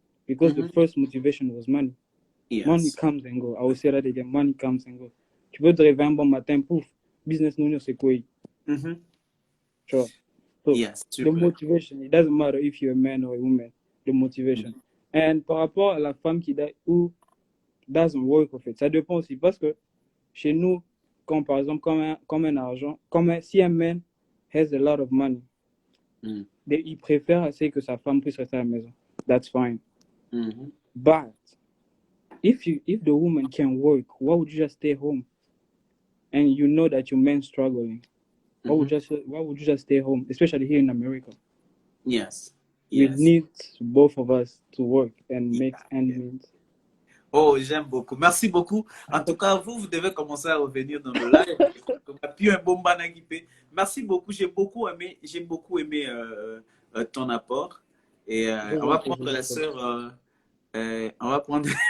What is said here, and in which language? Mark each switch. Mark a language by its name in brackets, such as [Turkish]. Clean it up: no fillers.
[English] Because the first motivation was money. Yes. Money comes and go. I will say that again. Money comes and go. [French] Tu peux te réveiller un bon matin, pouf, business non, c'est quoi? [English] Sure. So, yes, the motivation, it doesn't matter if you're a man or a woman, the motivation. And [French] par rapport à la femme qui ou [English] doesn't work, [French] en fait, ça dépend aussi. Parce que chez nous, comme par exemple, comme un argent, si un [English] man has a lot of money, [French] il préfère assez que sa femme puisse rester à la maison. [English] That's fine. But if the woman can work, why would you just stay home? And you know that your man's struggling. Why would you just stay home, especially here in America? Yes. We need both of us to work and make ends meet. [French] Oh, j'aime beaucoup. Merci beaucoup. En tout cas, vous devez commencer à revenir dans le live. Puis un bon banagipé. Merci beaucoup. J'ai beaucoup aimé ton apport. Et on va prendre la sœur. On va prendre.